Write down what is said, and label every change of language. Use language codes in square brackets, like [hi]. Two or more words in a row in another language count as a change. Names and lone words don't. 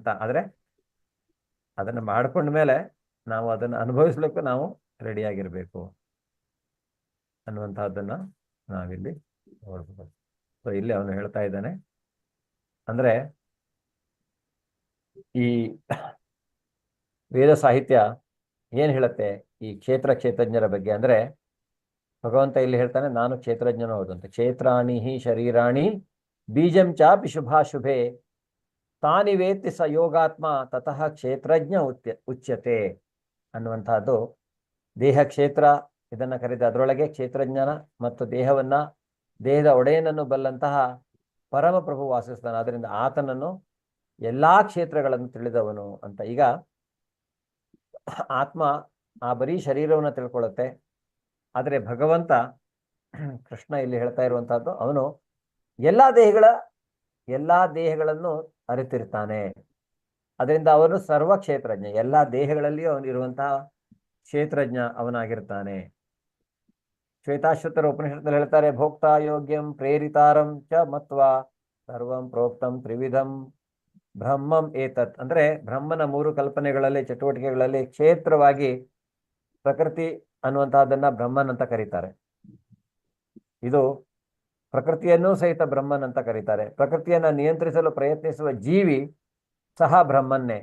[kn] ಆದ್ರೆ ಅದನ್ನ ಮಾಡ್ಕೊಂಡ್ಮೇಲೆ ನಾವು ಅದನ್ನ ಅನುಭವಿಸ್ಲಿಕ್ಕೂ ನಾವು ರೆಡಿಯಾಗಿರ್ಬೇಕು ಅನ್ನುವಂತಹದ್ದನ್ನ ನಾವಿಲ್ಲಿ ನೋಡ್ಬೋದು. ಸೊ ಇಲ್ಲಿ ಅವನು ಹೇಳ್ತಾ ಇದ್ದಾನೆ ಅಂದ್ರೆ ಈ ವೇದ ಸಾಹಿತ್ಯ ಏನ್ ಹೇಳುತ್ತೆ ಈ ಕ್ಷೇತ್ರಜ್ಞರ ಬಗ್ಗೆ ಅಂದ್ರೆ ಭಗವಂತ ಇಲ್ಲಿ ಹೇಳ್ತಾನೆ, ನಾನು ಕ್ಷೇತ್ರಜ್ಞನು ಹೌದು ಅಂತ. [sa] ಕ್ಷೇತ್ರಾಣಿ ಹಿ ಶರೀರಾಣಿ ಬೀಜಂ ಚಾಪಿ ಶುಭಾಶುಭೆ ತಾನಿ ವೇತ್ತಿ ಸ ಯೋಗಾತ್ಮ ತತಃ ಕ್ಷೇತ್ರಜ್ಞ ಉಚ್ಯತೆ ಅನ್ನುವಂತಹದ್ದು. [kn] ದೇಹ ಕ್ಷೇತ್ರ ಇದನ್ನ ಕರೆದ, ಅದರೊಳಗೆ ಕ್ಷೇತ್ರಜ್ಞಾನ ಮತ್ತು ದೇಹದ ಒಡೆಯನನ್ನು ಬಲ್ಲಂತಹ ಪರಮಪ್ರಭು ವಾಸಿಸ್ತಾನೆ. ಆದ್ದರಿಂದ ಆತನನ್ನು ಎಲ್ಲಾ ಕ್ಷೇತ್ರಗಳನ್ನು ತಿಳಿದವನು ಅಂತ. ಈಗ ಆತ್ಮ ಆ ಬರೀ ಶರೀರವನ್ನು ತಿಳ್ಕೊಳ್ಳುತ್ತೆ, ಆದರೆ ಭಗವಂತ ಕೃಷ್ಣ ಇಲ್ಲಿ ಹೇಳ್ತಾ ಇರುವಂತಹದ್ದು ಅವನು ಎಲ್ಲಾ ದೇಹಗಳನ್ನು ಅರಿತಿರ್ತಾನೆ. ಅದರಿಂದ ಅವನು ಸರ್ವ ಕ್ಷೇತ್ರಜ್ಞ. ಎಲ್ಲಾ ದೇಹಗಳಲ್ಲಿಯೂ ಅವನು ಇರುವಂತಹ ಕ್ಷೇತ್ರಜ್ಞ ಅವನಾಗಿರ್ತಾನೆ. ಶ್ವೇತಾಶ್ವತರ ಉಪನಿಷತ್ತಲ್ಲಿ ಹೇಳ್ತಾರೆ, [sa] ಭೋಕ್ತಾ ಯೋಗ್ಯಂ ಪ್ರೇರಿತಾರಂ ಚ ಮತ್ವಾ ಸರ್ವಂ ಪ್ರೋಕ್ತಂ ತ್ರಿವಿಧಂ ಬ್ರಹ್ಮಂ ಏತತ್. [kn] ಅಂದ್ರೆ ಬ್ರಹ್ಮನ 3 ಕಲ್ಪನೆಗಳಲ್ಲಿ, ಚಟುವಟಿಕೆಗಳಲ್ಲಿ ಕ್ಷೇತ್ರವಾಗಿ ಪ್ರಕೃತಿ ಅನ್ನುವಂತಹದನ್ನ ಬ್ರಹ್ಮನ್ ಅಂತ ಕರೀತಾರೆ. ಇದು ಪ್ರಕೃತಿಯನ್ನೂ ಸಹಿತ ಬ್ರಹ್ಮನ್ ಅಂತ ಕರೀತಾರೆ. ಪ್ರಕೃತಿಯನ್ನ ನಿಯಂತ್ರಿಸಲು ಪ್ರಯತ್ನಿಸುವ ಜೀವಿ ಸಹ ಬ್ರಹ್ಮನ್ನೇ.